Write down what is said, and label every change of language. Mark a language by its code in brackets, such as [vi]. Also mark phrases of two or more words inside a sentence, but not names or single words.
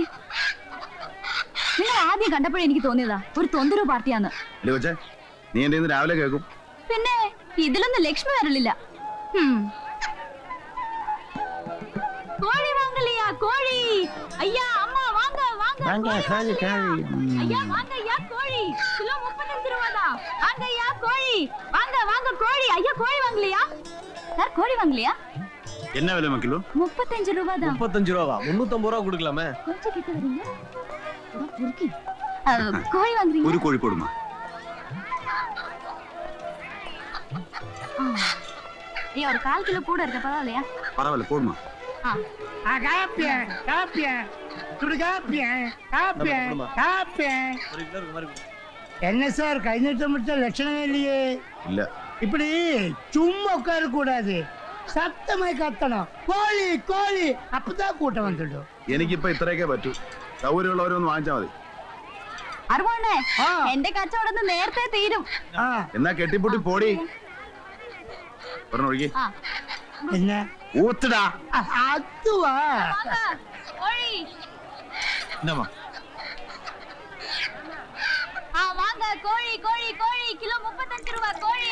[ml] നിങ്ങൾ ആദ്യം കണ്ടപ്പോഴേ എനിക്ക് തോന്നിയതാ ഒരു തൊന്തരവ് പാർട്ടിയാന്ന്. അല്ലേ കൊച്ചേ, നീ എന്റെ ഇന്ന് രാവിലെ കേൾക്കും. പിന്നെ ഇതിലൊന്നും ലക്ഷ്മി വരലില്ല. കോഴി വാങ്ങലിയാ കോഴി? [ta] அய்யா அம்மா வாங்க வாங்க ஐயா வாங்க ஐயா கோழி கிலோ 35 ரூபாய் தான். வாங்க ஐயா கோழி வாங்க வாங்க கோழி. ஐயா கோழி வாங்கலையா சார்? கோழி வாங்கலையா? என்ன விலை கிலோ? 35 ரூபாய் தான். 35 ரூபா 350 ரூபா கொடுக்கலாமே. கொஞ்சம் கிட்ட வரீங்க? கோழி வாங்குறீங்க? [ml] ഒരു കോഴി കൊടുമാ. [ta] ஐயா ஒரு 1/4 கிலோ கூட இருக்க பரவாயில்லையா? பரவாயில்ல போடுமா. காப்பியன் காப்பியன் சுடு காப்பியன் காப்பியன் காப்பியன். என்ன சார் கை நீட்ட மட்டும் லட்சணமே இல்லையே. [ml] ഇല്ല. [ta] இப்படி சும்மா உட்கார கூடாது, சத்தமாய் கத்தணும். கோழி கோழி, அப்பதான் கூட்டம் வந்துடும். [ml] എനിക്കിപ്പോ ഇത്രയൊക്കെ പറ്റൂ. സൗകര്യമുള്ളവരൊന്ന് വാങ്ങിച്ചാ മതി. അറുപണ്ണേ എന്റെ കച്ചവടം നേരത്തെ തീരും. എന്നാ കെട്ടിപ്പൊട്ടി പോടി. പറഞ്ഞൊഴുകി [ta] என்ன [ml] ഊത്തിടാ. [ta] அதுவா? கோழி என்னம்மா? வாங்க கோழி கோழி கோழி கிலோ 35 ரூபாய் கோழி.